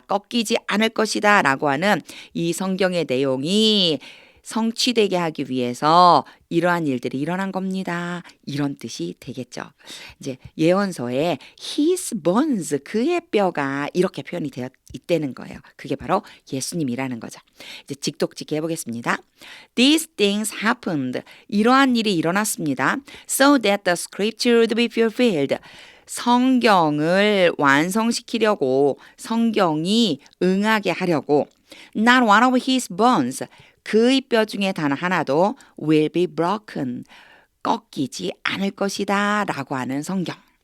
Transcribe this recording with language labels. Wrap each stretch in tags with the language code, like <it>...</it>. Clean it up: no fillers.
<ko>꺾이지 않을 것이다 라고 하는 이 성경의 내용이 성취되게 하기 위해서 이러한 일들이 일어난 겁니다. 이런 뜻이 되겠죠. 이제 예언서에 his bones, 그의 뼈가 이렇게 표현이 되어 있다는 거예요. 그게 바로 예수님이라는 거죠. 이제 직독직해 해보겠습니다.</ko> <en>These things happened.</en> <ko>이러한 일이 일어났습니다.</ko> <en>So that the scripture would be fulfilled.</en> <ko>성경을 완성시키려고, 성경이 응하게 하려고</ko> <en>Not one of his bones,</en> <ko>그의 뼈 중에 단 하나도</ko> <en>will be broken,</en> <ko>꺾이지 않을 것이다 라고 하는 성경.</ko>